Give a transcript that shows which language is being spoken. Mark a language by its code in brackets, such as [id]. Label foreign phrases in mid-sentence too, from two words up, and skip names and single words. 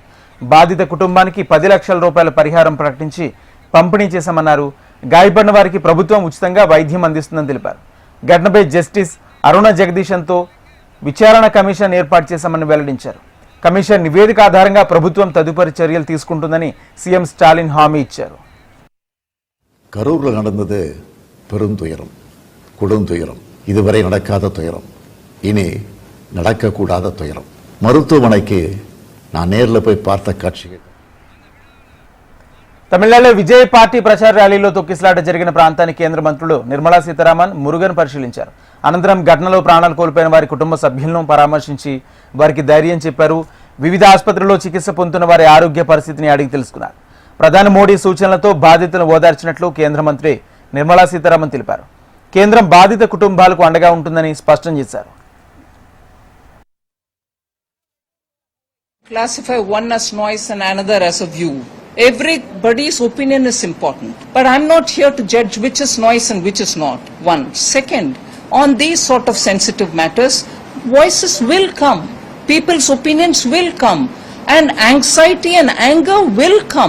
[te] బాధిత కుటుంబానికి 10 లక్షల రూపాయల పరిహారం ప్రకటించి పంపిణీ చేశామన్నారు. గాయపడిన వారికి ప్రభుత్వం ఉచితంగా వైద్యం అందిస్తుందని తెలిపారు. ఘటనపై జస్టిస్ అరుణ జగదీశన్తో విచారణ కమిషన్ ఏర్పాటు చేశామని వెల్లడించారు. కమిషన్ నివేదిక ఆధారంగా ప్రభుత్వం తదుపరి చర్యలు తీసుకుంటుందని సీఎం స్టాలిన్ హామీ ఇచ్చారు. [ta] கரூரில் நடந்தது பெருந்துயரம், கொடுந்துயரம், இதுவரை நடக்காத துயரம், இனி நடக்கக்கூடாத துயரம். மருத்துவமனைக்கு நான் நேரில் போய் பார்த்த காட்சிகள். [te] తమిళనాడులో విజయ్ పార్టీ ప్రచార ర్యాలీలో తొక్కిసలాట జరిగిన ప్రాంతాన్ని కేంద్ర మంత్రులు నిర్మలా సీతారామన్, మురుగన్ పరిశీలించారు. అనంతరం ఘటనలో ప్రాణాలు కోల్పోయిన వారి కుటుంబ సభ్యులను పరామర్శించి వారికి ధైర్యం చెప్పారు. వివిధ ఆసుపత్రుల్లో చికిత్స పొందుతున్న వారి ఆరోగ్య పరిస్థితిని అడిగి తెలుసుకున్నారు. ప్రధాని మోడీ సూచనలతో బాధితులను ఓదార్చినట్లు కేంద్ర మంత్రి నిర్మలా సీతారామన్ తెలిపారు. కేంద్రం బాధిత కుటుంబాలకు అండగా ఉంటుందని స్పష్టం చేశారు. [en] Classify one as noise and another as a view. Everybody's opinion is important, but I'm not here to judge which is noise and which is not. One. Second, on these sort of sensitive matters, voices will come, people's opinions will come, and anxiety and anger will come.